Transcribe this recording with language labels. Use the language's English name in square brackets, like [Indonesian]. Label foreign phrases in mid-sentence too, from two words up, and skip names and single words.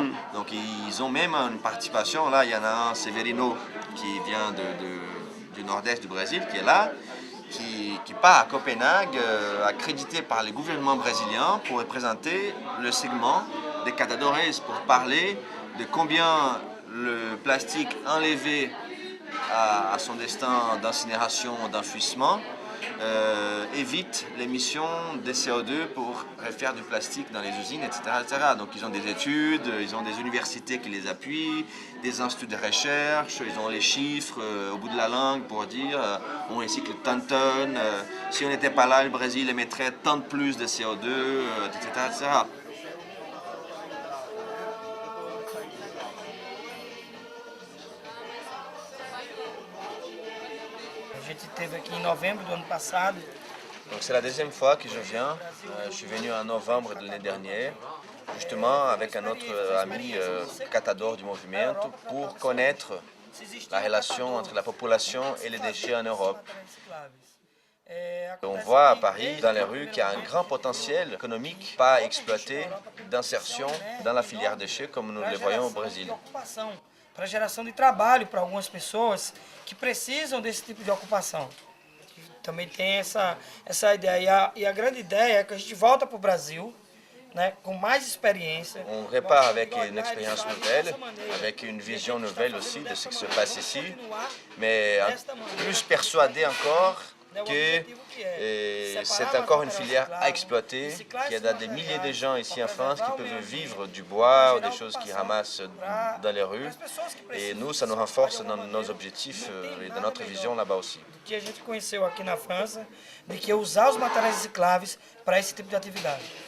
[French] Donc ils ont même une participation. Là, il y en a un, Severino, qui vient du nord-est du Brésil, qui est là, qui part à Copenhague, accrédité par le gouvernement brésilien pour représenter le segment des catadores, pour parler de combien le plastique enlevé à son destin d'incinération, d'enfouissement, évite l'émission de CO2 pour refaire du plastique dans les usines, etc., etc. Donc ils ont des études, ils ont des universités qui les appuient, des instituts de recherche, ils ont les chiffres au bout de la langue pour dire on recycle tant de tonnes, si on n'était pas là, le Brésil émettrait tant de plus de CO2, etc., etc. [Portuguese] A gente esteve aqui em novembro do ano passado. [French] Donc c'est la deuxième fois que je viens. Je suis venu en novembre de l'année dernière, justement avec un autre ami catador du mouvement, pour connaître la relation entre la population et les déchets en Europe. On voit à Paris, dans les rues, qu'il y a un grand potentiel économique pas exploité d'insertion dans la filière déchets comme nous le voyons au Brésil. [Portuguese] para geração de trabalho para algumas pessoas que precisam desse tipo de ocupação. Também tem essa ideia. E a grande ideia é que a gente volta para o Brasil, né, com mais expériência. [French] On repart avec une expérience nouvelle, avec une vision nouvelle aussi de ce qui se passe ici, mais plus persuadé encore que c'est encore une filière à exploiter, qu'il y a des milliers de gens ici en France qui peuvent vivre du bois ou des choses qu'ils ramassent dans les rues. Et nous, ça nous renforce dans nos objectifs et dans notre vision là-bas aussi. [Portuguese] Que a gente conheceu aqui na França, de que usar os materiais recicláveis para esse tipo de atividade.